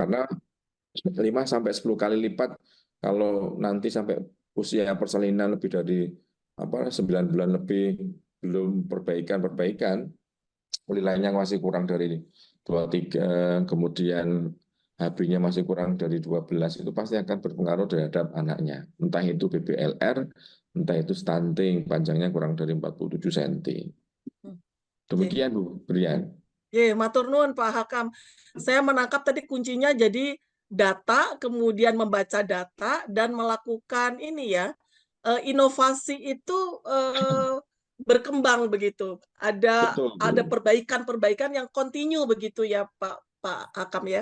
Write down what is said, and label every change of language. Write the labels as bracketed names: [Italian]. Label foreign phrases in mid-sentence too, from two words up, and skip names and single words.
[Indonesian] Karena 5-10 kali lipat kalau nanti sampai usia persalinan lebih dari 9 bulan lebih belum perbaikan, nilainya masih kurang dari 23, kemudian HB-nya masih kurang dari 12, itu pasti akan berpengaruh terhadap anaknya. Entah itu BBLR, entah itu stunting, panjangnya kurang dari 47 cm. Demikian, Bu Brian. [Javanese] Matur nuwun Pak Hakam. [Indonesian] Saya menangkap tadi kuncinya jadi data, kemudian membaca data dan melakukan inovasi itu berkembang begitu. Ada perbaikan-perbaikan yang kontinu begitu ya Pak Hakam ya.